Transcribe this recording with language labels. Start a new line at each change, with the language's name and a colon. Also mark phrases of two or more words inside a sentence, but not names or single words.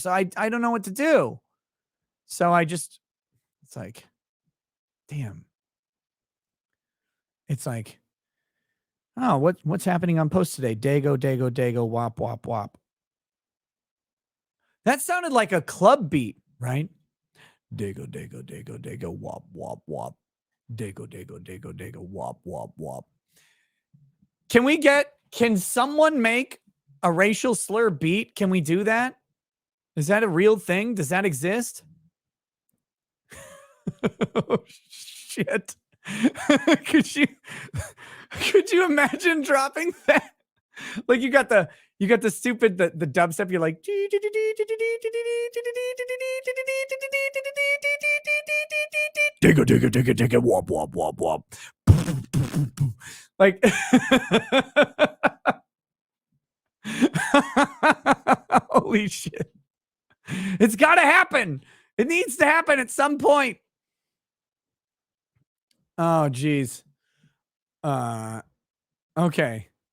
English: So I don't know what to do. So it's like, damn. It's like, oh, what's happening on post today? Dago, Dago, Dago, wop, wop, wop. That sounded like a club beat, right? Dago, Dago, Dago, Dago, wop, wop, wop. Dago, Dago, Dago, Dago, wop, wop, wop. Can someone make a racial slur beat? Can we do that? Is that a real thing? Does that exist? Oh, shit. could you imagine dropping that? Like you got the stupid the dubstep, you're like digga digga digga digga wop wop wop wop. Like holy shit. It's gotta happen. It needs to happen at some point. Oh geez. Okay.